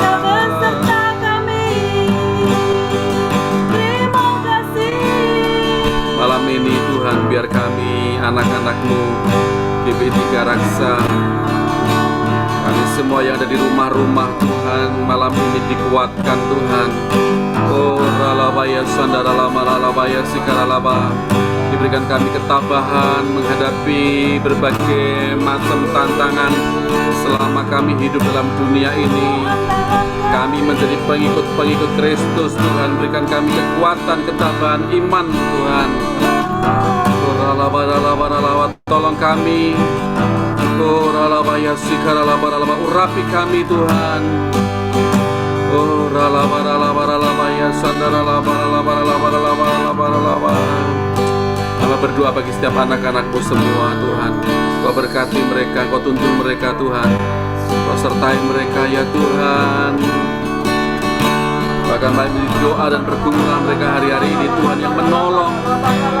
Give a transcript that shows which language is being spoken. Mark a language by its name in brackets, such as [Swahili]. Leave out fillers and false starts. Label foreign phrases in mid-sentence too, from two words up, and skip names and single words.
[Indonesian] Engkau beserta kami. Terima kasih. Malam ini Tuhan, biar kami anak-anak-Mu GP3 Raksa, kami semua yang ada di rumah-rumah Tuhan, malam ini dikuatkan Tuhan. Oh ralabaya sandaralama ralabaya sikaralaba. Diberikan kami ketabahan menghadapi berbagai macam tantangan selama kami hidup dalam dunia ini. Kami menjadi pengikut-pengikut Kristus Tuhan. Berikan kami kekuatan, ketabahan, iman Tuhan. Oh ralaba ralaba ralaba. Tolong kami. Oh ralabaya sikaralaba ralaba. Urapi kami Tuhan. Oh ralaba ralaba ralaba ya sandaralaba ralaba ralaba ralaba ralaba ralaba. Hamba berdoa bagi setiap anak-anak-Mu semua Tuhan. Kau berkati mereka, Kau tuntun mereka Tuhan. Kau sertai mereka ya Tuhan. Bahkan melalui doa dan pergumulan mereka hari-hari ini Tuhan yang menolong.